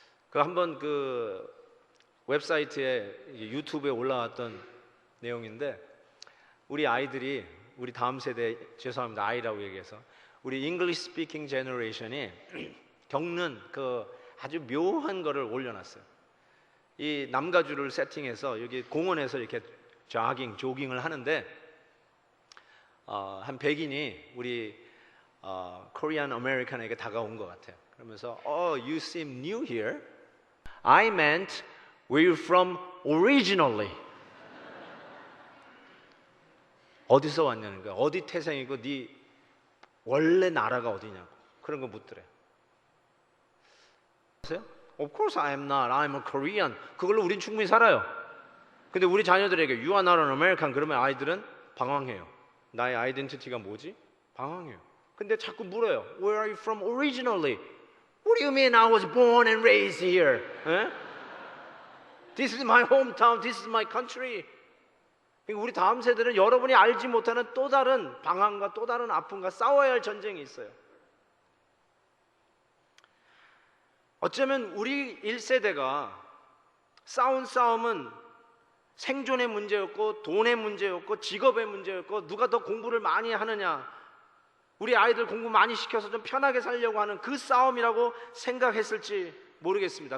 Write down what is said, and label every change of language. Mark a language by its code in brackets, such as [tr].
[ko] 그 한번 그 웹사이트에 유튜브에 올라왔던 내용인데, 우리 아이들이, 우리 다음 세대, 죄송합니다 아이라고 얘기해서, 우리 [en] English Speaking Generation [ko] 이 겪는 그 아주 묘한 거를 올려놨어요. 이 남가주를 세팅해서 여기 공원에서 이렇게 조깅을 하는데, 한 백인이 우리 Korean American에게 다가온 것 같아요. 그러면서 [en] you seem new here. I meant where you from originally. [ko] 어디서 왔냐는 거야. 어디 태생이고 네 원래 나라가 어디냐고. 그런 거 묻더래요. 아세요? [en] Of course I am not. I'm a Korean. [ko] 그걸로 우린 충분히 살아요. 근데 우리 자녀들에게 [en] You are not an American [ko] 그러면 아이들은 방황해요. 나의 아이덴티티가 뭐지? 방황해요. 근데 자꾸 물어요. [en] Where are you from originally? What do you mean I was born and raised here? This is my hometown. This is my country. [ko] 우리 다음 세대는 여러분이 알지 못하는 또 다른 방황과 또 다른 아픔과 싸워야 할 전쟁이 있어요. 어쩌면 우리 1세대가 싸운 싸움은 생존의 문제였고 돈의 문제였고 직업의 문제였고 누가 더 공부를 많이 하느냐, 우리 아이들 공부 많이 시켜서 좀 편하게 살려고 하는 그 싸움이라고 생각했을지 모르겠습니다.